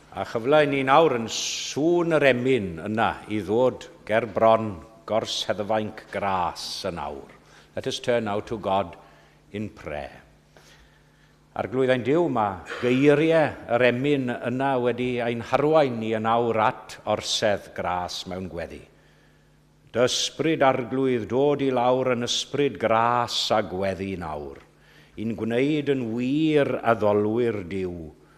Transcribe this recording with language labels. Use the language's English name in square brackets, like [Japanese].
[Welsh] chyfle i ni nawr yn sŵn yr emyn yna I ddod ger bron gors heddfainc gras yn awr. [English] Let us turn now to God in prayer. [Welsh] Arglwyddau'n Duw, mae geiriau yr emyn yna wedi ein harwain ni yn awr at orsedd gras mewn gweddi. Dy ysbryd arglwydd dod I lawr yn ysbryd gras a gweddi nawr. I'n gwneud yn wir addolwyr Duw.